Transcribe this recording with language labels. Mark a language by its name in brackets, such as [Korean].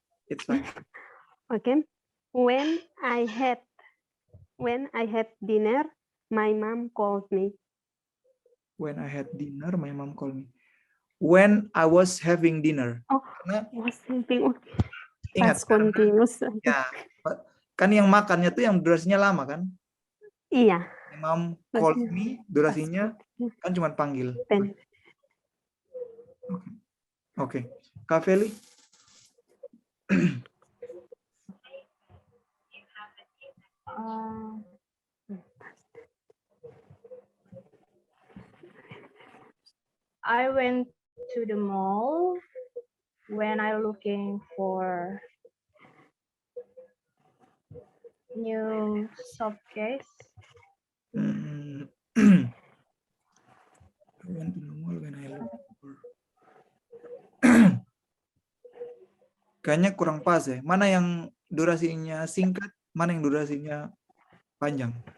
[English] It's fine. [Indonesian] Oke. [English] When I had dinner, my mom called me. When I had dinner, my mom called me. When I was having dinner. Oh, [Indonesian] Karena [English] was having. [Indonesian] ingat, [English] Past continuous. [Indonesian] ya, kan yang makannya tuh yang durasinya lama kan? Iya. [English] My mom called me, [Indonesian] durasinya kan cuma panggil. Oke. Kak Feli? [English] I went to the mall when I looking for new soft case. I went to the mall when I look for. [Indonesian] Kayaknya kurang pas ya. Mana yang durasinya singkat, mana yang durasinya panjang?